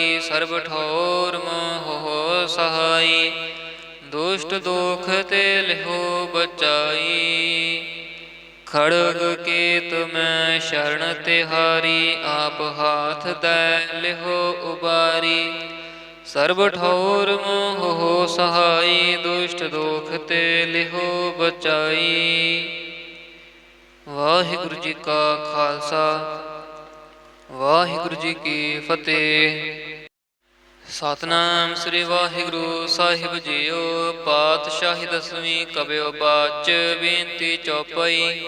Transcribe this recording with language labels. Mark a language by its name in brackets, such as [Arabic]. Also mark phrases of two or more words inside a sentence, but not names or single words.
[Braj] सर्ब ठोर मोह सहाई, दुष्ट दोख ते लिहो बचाई। खड़ग केत मैं शरण तिहारी, आप हाथ दै लिहो उबारी। सर्ब ठोर मोह सहाई, दुष्ट दोख ते लिहो बचाई। [Punjabi] ਵਾਹਿਗੁਰੂ ਜੀ ਕਾ ਖਾਲਸਾ, ਵਾਹਿਗੁਰੂ ਜੀ ਕੀ ਫਤਿਹ। ਸਤਿਨਾਮ ਸ੍ਰੀ ਵਾਹਿਗੁਰੂ ਸਾਹਿਬ ਜੀਓ। ਪਾਤਸ਼ਾਹੀ ਦਸਵੀਂ ਕਬਿਓ ਬਾਚ ਬੇਨਤੀ ਚੌਪਈ।